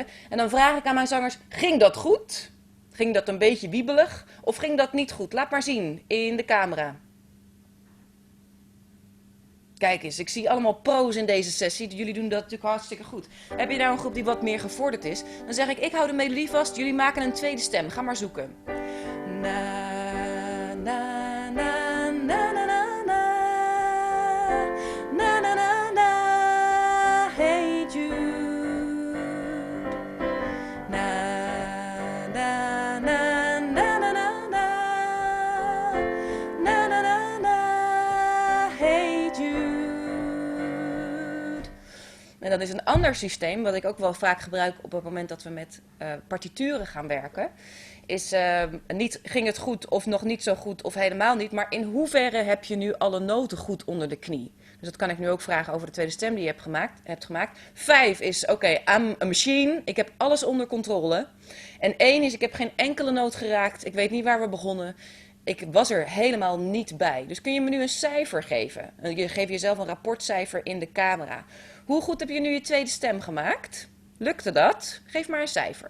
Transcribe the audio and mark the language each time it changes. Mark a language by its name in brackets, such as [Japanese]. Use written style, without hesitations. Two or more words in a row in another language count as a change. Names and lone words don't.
[Dutch] En dan vraag ik aan mijn zangers, ging dat goed? Ging dat een beetje wiebelig? Of ging dat niet goed? Laat maar zien in de camera. Kijk eens, ik zie allemaal pro's in deze sessie. Jullie doen dat natuurlijk hartstikke goed. Heb je nou een groep die wat meer gevorderd is? Dan zeg ik hou de melodie vast. Jullie maken een tweede stem. Ga maar zoeken. Na, na, na, na, na, na, na. Na, na, na, na. Hey Jude. Na, na, na, na, na, na, na. Na, na, na, na. Hey Jude. En dat is een ander systeem, wat ik ook wel vaak gebruik op het moment dat we met partituren gaan werken. Is niet ging het goed of nog niet zo goed of helemaal niet, maar in hoeverre heb je nu alle noten goed onder de knie? Dus dat kan ik nu ook vragen over de tweede stem die je hebt gemaakt. 5 is, oké, [English] I'm a machine, [Dutch] ik heb alles onder controle. En 1 is, ik heb geen enkele noot geraakt, ik weet niet waar we begonnen. Ik was er helemaal niet bij. Dus kun je me nu een cijfer geven? Je geeft jezelf een rapportcijfer in de camera. Hoe goed heb je nu je tweede stem gemaakt? Lukte dat? Geef maar een cijfer.